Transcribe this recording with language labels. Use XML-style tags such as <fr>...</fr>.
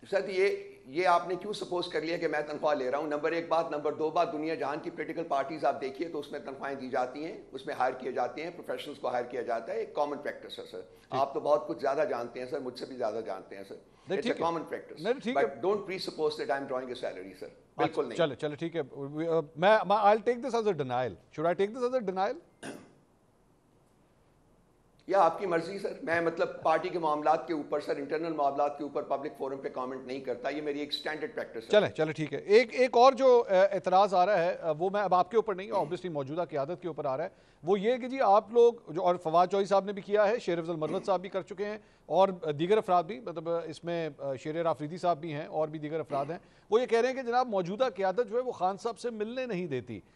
<ur>سر یہ آپ نے کیوں سپوز کر لیا کہ میں تنخواہ لے رہا ہوں؟ نمبر ایک بات. نمبر دو بات, دنیا جہان کی پولیٹیکل پارٹیز آپ دیکھیے تو اس میں تنخواہیں دی جاتی ہیں, اس میں ہائر کیے جاتے ہیں, پروفیشنلز کو ہائر کیا جاتا ہے. ایک کامن پریکٹس ہے سر. آپ تو بہت کچھ زیادہ جانتے ہیں سر, مجھ سے بھی زیادہ جانتے ہیں سر.</ur> <en>It's a common practice, but don't presuppose that I am drawing a salary sir. بالکل نہیں.</en> <ur>چلے ٹھیک ہے, میں</ur> <en>I'll take this as a denial. Should I take this as a denial?</en> <ur>یا آپ کی مرضی سر. میں مطلب پارٹی کے معاملات کے اوپر سر, انٹرنل معاملات کے اوپر پبلک فورم پہ کامنٹ نہیں کرتا. یہ میری ایک اسٹینڈرڈ پریکٹس ہے. چلے ٹھیک ہے. ایک اور جو اعتراض آ رہا ہے وہ میں اب آپ کے اوپر نہیں, اوبویسلی موجودہ قیادت کے اوپر آ رہا ہے, وہ یہ کہ جی آپ لوگ جو, اور فواد چودھری صاحب نے بھی کیا ہے, شیر افضل مروت صاحب بھی کر چکے ہیں, اور دیگر افراد بھی, مطلب اس میں شیر آفریدی صاحب بھی ہیں اور بھی دیگر افراد ہیں, وہ یہ کہہ رہے ہیں کہ جناب موجودہ قیادت جو ہے وہ خان صاحب سے ملنے نہیں دیتی.</ur>